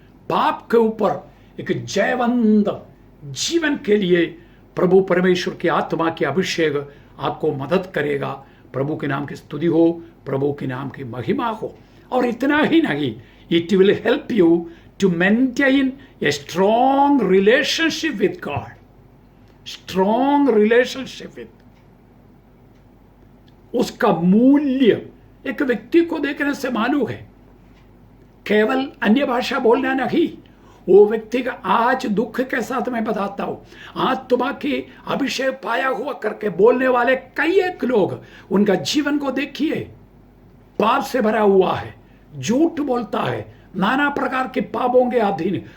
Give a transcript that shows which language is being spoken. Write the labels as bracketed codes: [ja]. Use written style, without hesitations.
[hi] पाप के ऊपर एक जयवंत जीवन के लिए प्रभु परमेश्वर की आत्मा की अभिषेक आपको मदद करेगा। प्रभु के नाम की स्तुति हो, प्रभु के नाम की महिमा हो। और इतना ही नहीं, [en] it will help you to maintain a strong relationship with God. Strong relationship with, [hi] उसका मूल्य एक व्यक्ति को देखने से मालूम है। केवल अन्य भाषा बोलना नहीं, वो व्यक्ति का आज दुख के साथ मैं बताता हूं, आत्मा की अभिषेक पाया हुआ करके बोलने वाले कई एक लोग, उनका जीवन को देखिए, पाप से भरा हुआ है, झूठ बोलता है, नाना प्रकार के पापों के अधीन।